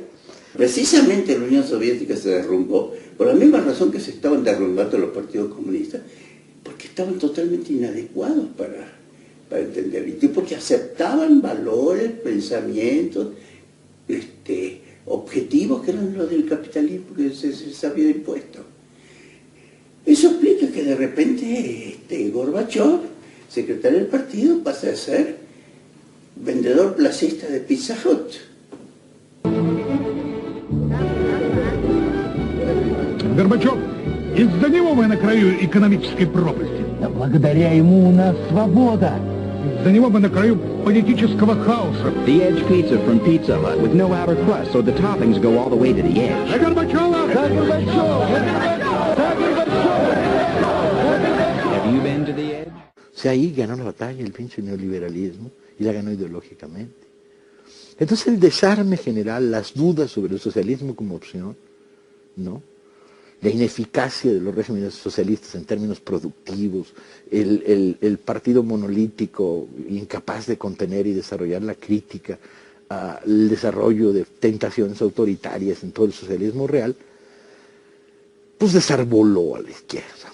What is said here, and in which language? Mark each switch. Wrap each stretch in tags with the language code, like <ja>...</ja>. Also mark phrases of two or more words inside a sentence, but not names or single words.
<es>Precisamente la Unión Soviética se derrumbó por la misma razón que se estaban derrumbando los partidos comunistas, porque estaban totalmente inadecuados para entender, y porque aceptaban valores, pensamientos, objetivos que eran los del capitalismo que se había impuesto. Eso explica que de repente Gorbachev, secretario del partido, pasa a ser vendedor placista de Pizza Hut.</es> <ru>Горбачев, из-за него мы на краю экономической пропасти. Да благодаря ему у нас свобода. Из-за него мы на краю политического хаоса.</ru> <en>The Edge pizza from Pizza Hut with no outer crust, so the toppings go all the way to the edge.</en> <ru>За Горбачева! За Горбачева! За Горбачева!</ru> <en>Have you been to the edge?</en> <es>O sea, ahí ganó la batalla el pinche neoliberalismo y la ganó ideológicamente. Entonces el desarme general, las dudas sobre el socialismo como opción, ¿no? La ineficacia de los regímenes socialistas en términos productivos, el partido monolítico incapaz de contener y desarrollar la crítica, el desarrollo de tentaciones autoritarias en todo el socialismo real, pues desarboló a la izquierda.</es>